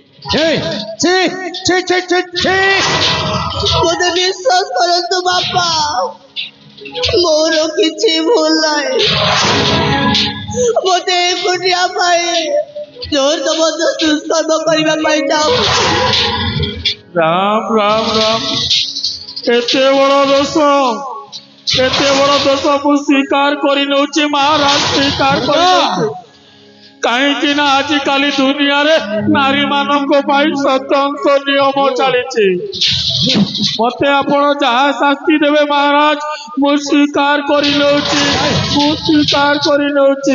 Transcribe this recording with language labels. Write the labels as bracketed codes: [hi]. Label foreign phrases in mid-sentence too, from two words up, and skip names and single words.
[or] ମୋତେ ବିଶ୍ୱାସ କରନ୍ତୁ ବାପା, ମୋର କିଛି ଭୁଲ ନାହିଁ। ମୋତେ ଏକୁଟିଆ ପାଇଁ ଜୋର ଜବରଦସ୍ତ ଦୁଷ୍କର୍ମ କରିବା ପାଇଁ ଯାଉ। ରାମ ରାମ ରାମ, ଏତେ ବଡ଼ ଦୋଷ, ଏତେ ବଡ଼ ଦୋଷ ମୁଁ ସ୍ୱୀକାର କରି ନେଉଛି ମହାରାଜ, ସ୍ୱୀକାର କରି ନେଉଛି। କାହିଁକି ନା ଆଜିକାଲି ଦୁନିଆରେ ନାରୀମାନଙ୍କ ପାଇଁ ସ୍ୱତନ୍ତ୍ର ନିୟମ ଚାଲିଛି। ମତେ ଆପଣ ଯାହା ଶାସ୍ତି ଦେବେ ମହାରାଜ ମୁଁ ସ୍ୱୀକାର କରି ନେଉଛି, ମୁଁ ସ୍ୱୀକାର କରି ନେଉଛି।